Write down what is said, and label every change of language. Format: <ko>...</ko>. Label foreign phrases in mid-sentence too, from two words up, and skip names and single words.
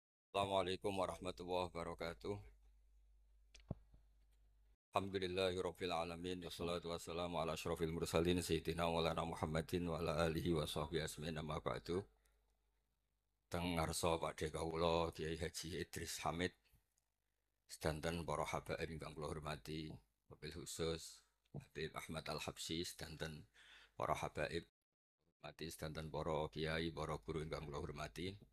<ar>السلام عليكم ورحمة الله وبركاته. الحمد لله رب العالمين والصلاة والسلام على أشرف المرسلين سيدنا مولانا محمد وعلى آله وصحبه أجمعين أما بعد.</ar> <jv>Teng ngarsa Pakde kawula Kiai Haji Idris Hamid sedanten para habaib ingkang kula hormati,</jv> <ar>وبالخصوص</ar> <jv>Habib Ahmad Al-Habsyi sedanten para habaib hormati sedanten para kiai, para guru ingkang kula hormati.</jv>